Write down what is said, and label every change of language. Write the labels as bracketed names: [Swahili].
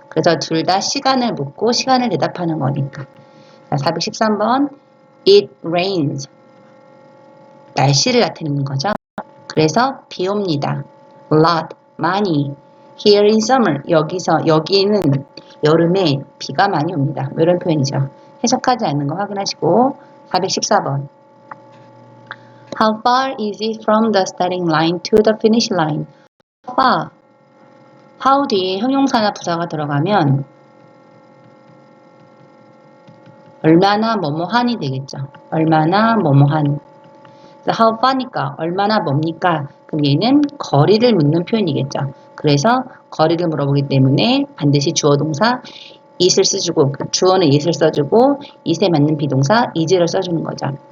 [Korean] 그래서 둘 다 시간을 묻고 시간을 대답하는 거니까. 자, 413번 [English] It rains. [Korean] 날씨를 나타내는 거죠. 그래서 비 옵니다. lot, 많이. [English] Here in summer, [Korean] 여기는 여름에 비가 많이 옵니다. 이런 표현이죠. 해석하지 않는 거 확인하시고 414번 [English] How far is it from the starting line to the finish line? How far? [Korean] how 뒤에 형용사나 부사가 들어가면 얼마나 뭐뭐한이 되겠죠. 얼마나 뭐뭐한. how far니까 얼마나 뭡니까? 그럼 얘는 거리를 묻는 표현이겠죠. 그래서 거리를 물어보기 때문에 반드시 주어 동사 it을 써주고 주어는 it을 써주고 it에 맞는 비동사 is를 써주는 거죠.